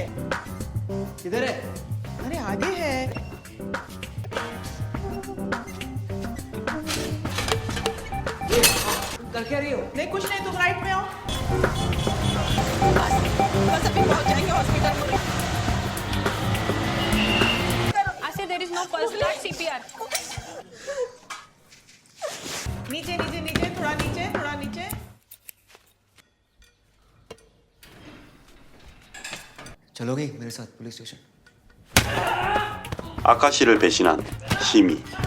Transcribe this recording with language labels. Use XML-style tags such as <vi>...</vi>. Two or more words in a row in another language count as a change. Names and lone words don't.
<hi>किधर है? अरे आगे है। कर क्या रही हो? नहीं कुछ नहीं, तुम राइट में आओ। बस अभी पहुंच जाएंगे हॉस्पिटल।</hi> <en>I said there is no pulse, start CPR.</en> <hi>नीचे नीचे नीचे, थोड़ा नीचे, थोड़ा नीचे। चलोगी मेरे साथ पुलिस स्टेशन?</hi> <ko>아카 씨를 배신한 시미.</ko>